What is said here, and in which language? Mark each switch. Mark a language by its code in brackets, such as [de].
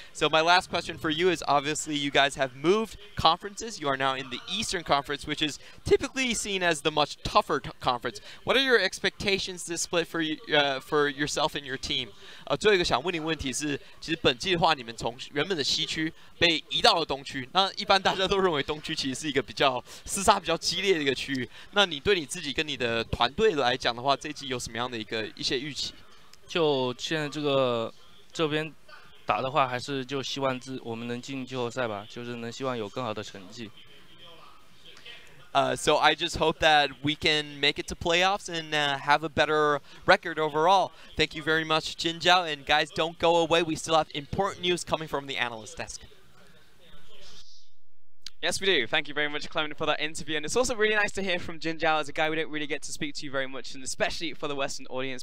[en] So my last question for you is, obviously you guys have moved conferences. You are now in the Eastern Conference, which is typically seen as the much tougher conference. What are your expectations this split for yourself and your team? [zh] 最后一个想问你问题是，其实本季的话，你们从原本的西区被移到了东区，那一般大家都认为东区其实是一个比较厮杀比较激烈的一个区域。那你对你自己跟你的团队来讲的话，这一季有什么样的一些预期？就现在这边打的话，还是就希望我们能进季后赛吧，就是能希望有更好的成绩。 [en] So I just hope that we can make it to playoffs and have a better record overall. Thank you very much, Jin Zhao. And guys, don't go away. We still have important news coming from the analyst desk. Yes, we do. Thank you very much, Clement, for that interview. And it's also really nice to hear from Jin Zhao as a guy we don't really get to speak to very much, and especially for the Western audience.